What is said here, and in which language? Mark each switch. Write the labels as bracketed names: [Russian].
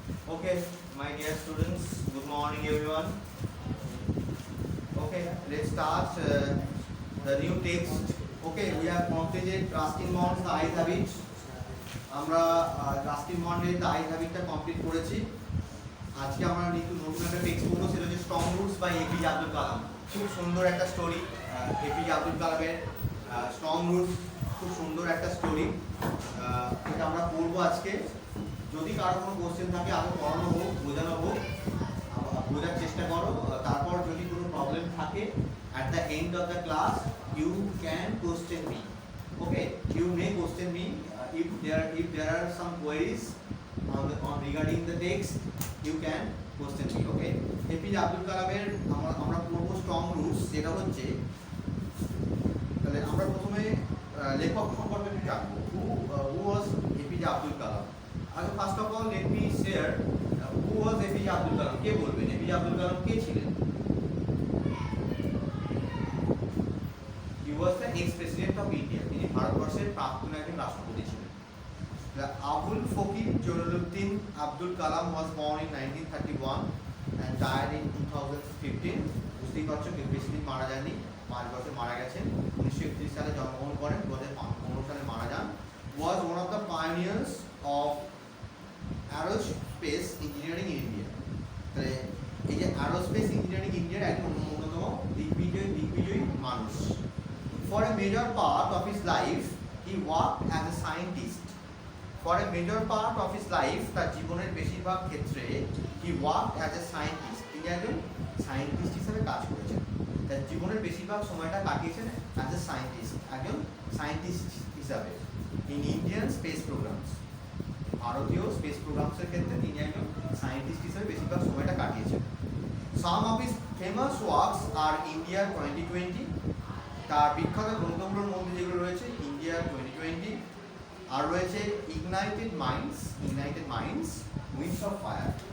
[English] Okay, my dear students, good morning everyone. Okay, let's start the new text. Okay, we have completed Ruskin Bond's The Ice Habit. [Bangla] আমরা Ruskin বন্ডের the ice হ্যাবিটটা complete করেছি। আজকে আমরা নতুন একটা text পড়বো, সেটা হচ্ছে strong roots by APJ Abdul Kalam. খুব সুন্দর একটা স্টোরি, এপিজে আব্দুল কালামের স্ট্রং রুটস, খুব সুন্দর একটা স্টোরি। এটা আমরা পড়বো আজকে। যদি কারো কোনো কোশ্চেন থাকে আগে পড়ানো হোক, বোঝানো হোক, বোঝার চেষ্টা করো। তারপর যদি কোনো প্রবলেম থাকে, [English] at the end of the class you can question me. Okay, you may question me if there are some queries on regarding the text, you can question me. [Bangla] Okay, APJ Abdul কালামের আমরা পড়বো strong roots. যেটা হচ্ছে, তাহলে আমরা প্রথমে লেখক সম্পর্কে একটু জানবো। [English] who was APJ Abdul Kalam? আগে first of all let me share who was APJ Abdul Kalam. [Bangla] কে বলবেন এপিজে আব্দুল কালাম কে ছিলেন? [English] He was the ex-president of India. [Bangla] তিনি ভারতবর্ষের প্রাক্তন একজন রাষ্ট্রপতি ছিলেন। [English] Abul Fakir Jalaluddin Abdul Kalam was born in 1931 and died in 2015. [Bangla] বুঝতেই পারছো কেউ বেশি দিন মারা যায়নি, 5 বছর মারা গেছেন। 1931 সালে জন্মগ্রহণ করেন, 2015 সালে মারা যান। [English] Was one of the pioneers of aerospace engineering in India. [Bangla] তাহলে এই যে aerospace engineering ইন্ডিয়ার একজন অন্যতম দিগ্বিজয়ী মানুষ। [English] For a major part of his life, he worked as a scientist. For a major part of his life, [Bangla] তার জীবনের বেশিরভাগ ক্ষেত্রে [English] he worked as a scientist. [Bangla] তিনি একজন সায়েন্টিস্ট হিসেবে কাজ করেছেন। তার জীবনের বেশিরভাগ সময়টা কাটিয়েছেন [English] as a scientist, [Bangla] একজন সায়েন্টিস্ট হিসাবে। [English] In Indian space programs, [Bangla] ভারতীয় স্পেস প্রোগ্রামসের ক্ষেত্রে তিনি একজন সায়েন্টিস্ট হিসেবে বেশিরভাগ সময়টা কাটিয়েছেন। [English] Some of his famous works are India 2020. [Bangla] তার বিখ্যাত গ্রন্থগুলোর মধ্যে যেগুলো রয়েছে ইন্ডিয়া 2020, আর রয়েছে ignited minds, wings of fire.